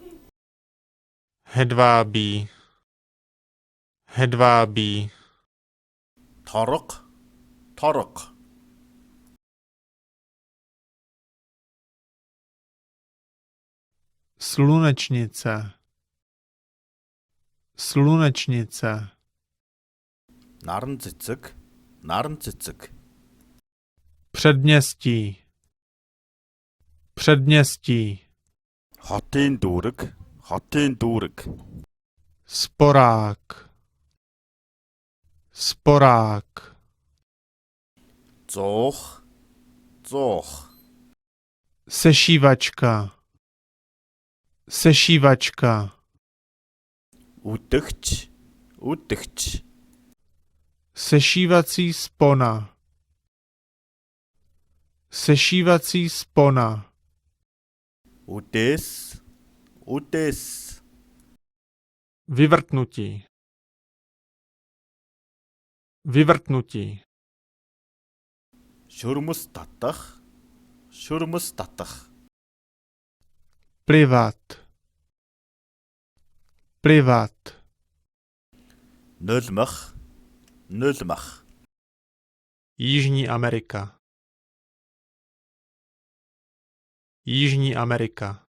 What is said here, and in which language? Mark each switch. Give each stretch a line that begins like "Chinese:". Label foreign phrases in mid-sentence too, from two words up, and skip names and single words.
Czech: Hedvábí. Hedvábí.
Mongolian: Торог, торог.
Czech: Slunečnice. Slunečnice.
Mongolian: Наран цэцэг, наран цэцэг.
Czech: Předměstí. Předměstí.
Mongolian: Хотын дүүрэг, хотын дүүрэг.
Czech: Sporák. Sporák.
Mongolian: Зуух, зуух.
Czech: Sešívačka. Sešívačka.
Mongolian: Үдэгч, үдэгч.
Czech: Sešívací spona. Sešívací spona.
Mongolian: Үдээс, үдээс.
Czech: Vyvrtnutí. Vyvrtnutí.
Mongolian: Шүрмэс татах, шүрмэс татах,
Czech: plivat, plivat,
Mongolian: нулимах, нулимах,
Czech: Jižní Amerika, Jižní Amerika,